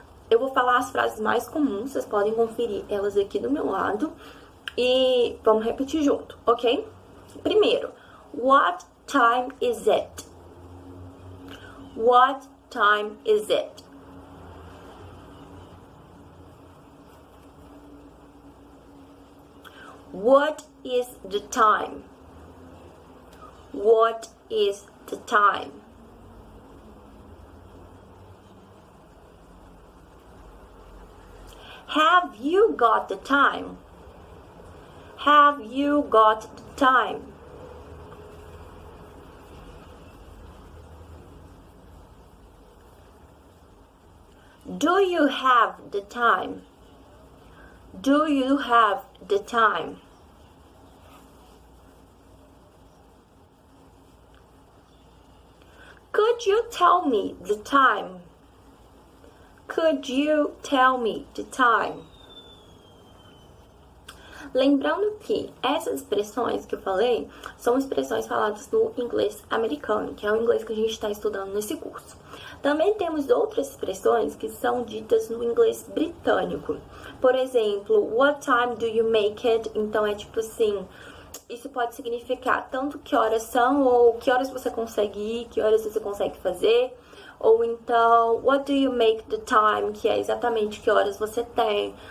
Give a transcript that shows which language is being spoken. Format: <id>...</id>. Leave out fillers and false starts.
<pt>Eu vou falar as frases mais comuns, vocês podem conferir elas aqui do meu lado. E vamos repetir junto, ok?</pt> <en>Primeiro, what time is it? What time is it? What is the time? What is the time? Have you got the time? have you got the time? Do you have the time? Do you have the time? Could you tell me the time? Could you tell me the time?</en> <pt>Lembrando que essas expressões que eu falei são expressões faladas no inglês americano, que é o inglês que a gente está estudando nesse curso. Também temos outras expressões que são ditas no inglês britânico. Por exemplo,</pt> <en>what time do you make it?</en> <pt>Então é tipo assim, isso pode significar tanto que horas são, ou que horas você consegue ir, que horas você consegue fazer. Ou então,</pt> <en>what do you make the time?</en> <pt>Que é exatamente que horas você tem.</pt>